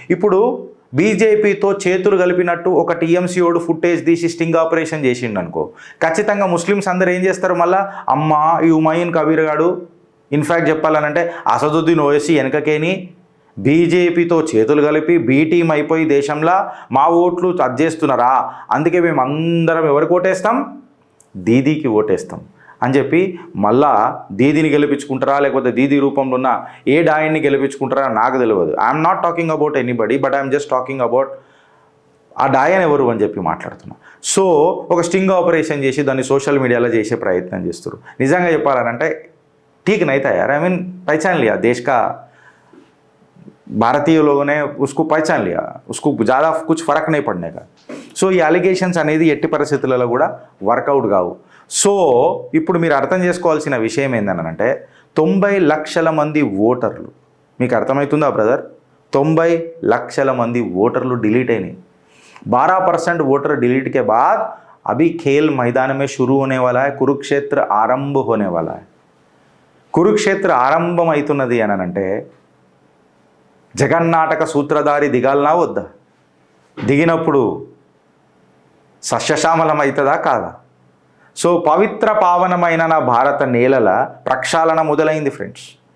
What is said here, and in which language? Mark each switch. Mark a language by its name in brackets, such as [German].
[Telugu] ఇప్పుడు బీజేపీతో చేతులు కలిపినట్టు ఒక టీఎంసీఓడు ఫుటేజ్ తీసి స్టింగ్ ఆపరేషన్ చేసిండు అనుకో, ఖచ్చితంగా ముస్లిమ్స్ అందరూ ఏం చేస్తారు, మళ్ళీ అమ్మ ఈ హుమాయూన్ కబీర్ గాడు ఇన్ఫ్యాక్ట్ చెప్పాలనంటే అసదుద్దీన్ ఓవైసీ వెనకకేని బీజేపీతో చేతులు కలిపి బీ టీం అయిపోయి దేశంలో మా ఓట్లు చేస్తున్నారా, అందుకే మేము అందరం ఎవరికి ఓటేస్తాం, దీదీకి ఓటేస్తాం అని చెప్పి మళ్ళా దీదీని గెలిపించుకుంటారా లేకపోతే దీదీ రూపంలో ఉన్న ఏ డాయన్ని గెలిపించుకుంటారా నాకు తెలియదు. [English] I'm not talking about anybody, but I'm just talking about [Telugu] ఆ డాయన్ ఎవరు అని చెప్పి మాట్లాడుతున్నా. సో ఒక స్టింగ్ ఆపరేషన్ చేసి దాన్ని సోషల్ మీడియాలో చేసే ప్రయత్నం చేస్తారు. నిజంగా చెప్పాలనంటే [Hindi] ठीक नहीं था यार, [English] I mean [Hindi] पहचान लिया देश का, भारतीय लोगों ने उसको पहचान लिया, उसको ज़्यादा कुछ फ़र्क नहीं पड़ने का. [Telugu] సో ఈ అలిగేషన్స్ అనేది ఎట్టి పరిస్థితులలో కూడా వర్కౌట్ కావు. సో ఇప్పుడు మీరు అర్థం చేసుకోవాల్సిన విషయం ఏంటంటే 90 లక్షల మంది ఓటర్లు, మీకు అర్థమవుతుందా బ్రదర్, 90 లక్షల మంది ఓటర్లు डिलीट అయినాయి. [Hindi] 12% वोटर डिलीट के बाद अभी खेल मैदान में शुरू होने वाला है, कुरुक्षेत्र आरंभ होने वाला है. [Telugu] కురుక్షేత్ర ఆరంభం అవుతున్నది అని అంటే జగన్నాటక సూత్రధారి దిగాలనా వద్దా, దిగినప్పుడు సస్యశ్యామలం అవుతుందా కాదా. సో పవిత్ర పావనమైన నా భారత నేలల ప్రక్షాళన మొదలైంది ఫ్రెండ్స్.